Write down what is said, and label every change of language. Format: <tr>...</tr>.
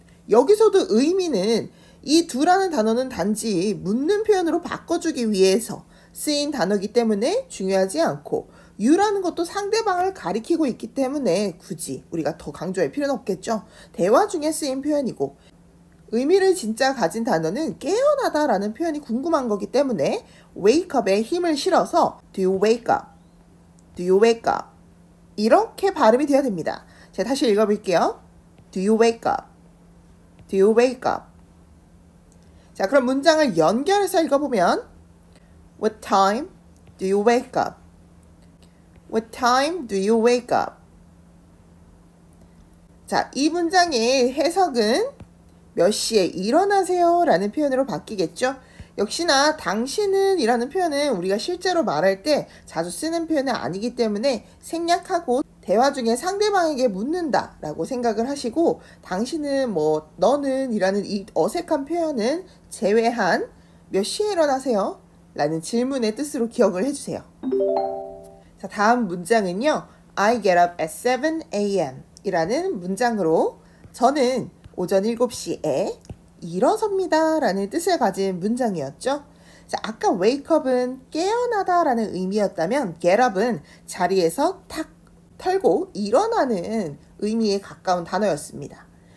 <ko>여기서도 의미는 이 do라는 단어는 단지 묻는 표현으로 바꿔주기 위해서 쓰인 단어이기 때문에 중요하지 않고 you라는 것도 상대방을 가리키고 있기 때문에 굳이 우리가 더 강조할 필요는 없겠죠. 대화 중에 쓰인 표현이고 의미를 진짜 가진 단어는 깨어나다 라는 표현이 궁금한 거기 때문에 wake up에 힘을 실어서</ko> <en>do you wake up,</en> <ko>do you wake up 이렇게 발음이 되어야 됩니다. 제가 다시 읽어볼게요.</ko> <en>do you wake up, do you wake up.</en> <ko>자, 그럼 문장을 연결해서 읽어보면</ko> <en>what time do you wake up? What time do you wake up?</en> <ko>자, 이 문장의 해석은 몇 시에 일어나세요? 라는 표현으로 바뀌겠죠? 역시나 당신은 이라는 표현은 우리가 실제로 말할 때 자주 쓰는 표현은 아니기 때문에 생략하고 대화 중에 상대방에게 묻는다 라고 생각을 하시고 당신은 너는 이라는 이 어색한 표현은 제외한 몇 시에 일어나세요? 라는 질문의 뜻으로 기억을 해주세요. 자, 다음 문장은요,</ko> <en>I get up at 7 a.m.</en> <ko>이라는 문장으로 저는 오전 7시에 일어섭니다 라는 뜻을 가진 문장이었죠. 자, 아까 wake up은 깨어나다 라는 의미였다면 get up은 자리에서 탁 털고 일어나는 의미에 가까운 단어였습니다.</ko>